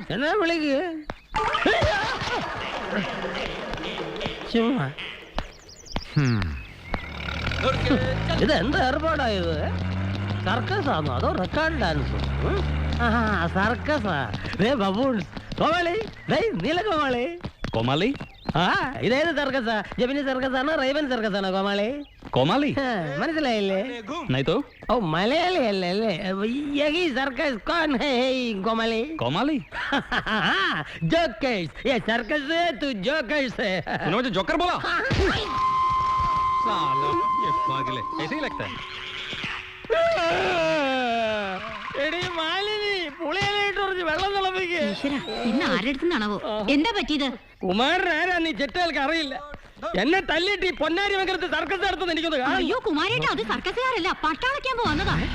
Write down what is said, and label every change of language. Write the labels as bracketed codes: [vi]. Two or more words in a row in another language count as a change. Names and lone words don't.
[ml] എന്നാ വിളിക്ക്. ചുമ്മാ ഇത് എന്ത് ഏർപ്പാടായത്? സർക്കസ് ആണോ അതോ റെക്കോർഡ് ഡാൻസ്? സർക്കസാ. ബബൂൺസ്. കോമാളി, നീലകോമാളി. കോമാളി ആ ഇതേത് സർക്കസാ? ജെമിനി സർക്കസ് ആണോ റൈവൻ സർക്കസ് ആണോ കോമാളി? കോമാളി മനസ്സിലായില്ലേ? [hi] नहीं तो [ml] ഓ മലയാളി അല്ലേ? [hi] यही सर्कस कौन है [ml] കോമാളി? കോമാളി [hi] जोकर्स, ये सर्कस है तू जोकर्स है। तूने मुझे जोकर बोला? साला ये पागल है, ऐसे ही लगता है। [ml] എടീ മാലിനി, പുളിയിലിട്ട് കുറച്ച് വെള്ളം തിളപ്പിക്ക്. ഇന്ന് ആരുടെ അടുത്തുനിന്നാണാവോ? എന്താ പറ്റിയത്? കുമാരൻ ആരാ നീ ചെറ്റകൾക്ക് അറിയില്ല. എന്നെ തല്ലിട്ട് ഈ പൊന്നാരി മംഗലത്ത് സർക്കസ് നടത്തുന്ന എനിക്കൊന്ന് കാണാം. അയ്യോ കുമാരേട്ടാ, അത് സർക്കസുകാരല്ല, പട്ടാളക്യാമ്പ് വന്നതാ.